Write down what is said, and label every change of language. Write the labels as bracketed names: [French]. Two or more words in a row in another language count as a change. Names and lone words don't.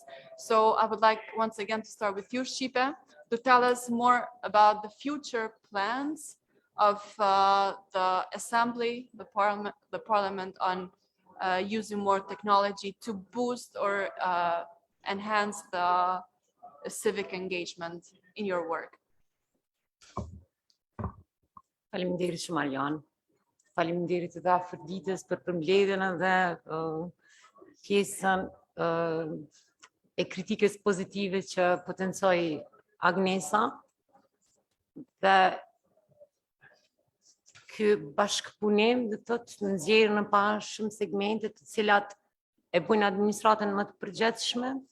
[English] So I would like once again to start with you, Shipe, to tell us more about the future plans of the assembly, the parliament on using more technology to boost or enhance the civic engagement in your work? [Albanian] Faleminderit shumë Arjan. Faleminderit edhe Afroditës për përmbledhjen dhe pjesën e kritikës pozitive që potencoi Agnesa. Dhe ky bashkëpunim do të thotë nxjerrë në pa shumë segmente të cilat e bujnë administratën më të përgjithshme,